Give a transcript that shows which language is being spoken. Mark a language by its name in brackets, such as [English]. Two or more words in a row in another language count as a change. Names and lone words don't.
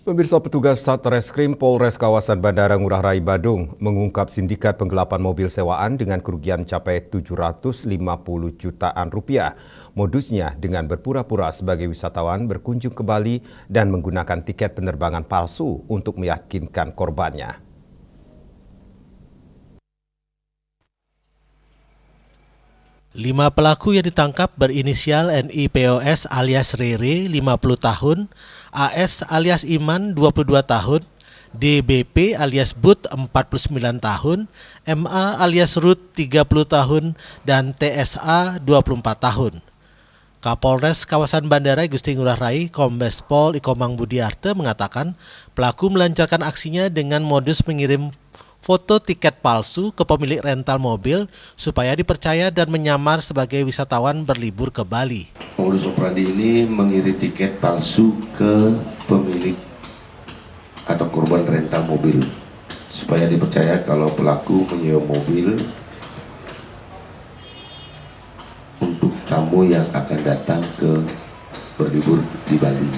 [Indonesian] Pemirsa, petugas Satreskrim Polres kawasan Bandara Ngurah Rai Badung mengungkap sindikat penggelapan mobil sewaan dengan kerugian mencapai 750 jutaan rupiah. Modusnya dengan berpura-pura sebagai wisatawan berkunjung ke Bali dan menggunakan tiket penerbangan palsu untuk meyakinkan korbannya. Lima pelaku yang ditangkap berinisial NIPOS alias Rere 50 tahun, AS alias Iman 22 tahun, DBP alias But 49 tahun, MA alias Ruth 30 tahun, dan TSA 24 tahun. Kapolres kawasan Bandara Gusti Ngurah Rai, Kombes Pol Ikomang Budiarte mengatakan pelaku melancarkan aksinya dengan modus mengirim foto tiket palsu ke pemilik rental mobil supaya dipercaya dan menyamar sebagai wisatawan berlibur ke Bali. Modus operandi ini mengirim tiket palsu ke pemilik atau korban rental mobil supaya dipercaya kalau pelaku menyewa mobil untuk tamu yang akan datang ke berlibur di Bali.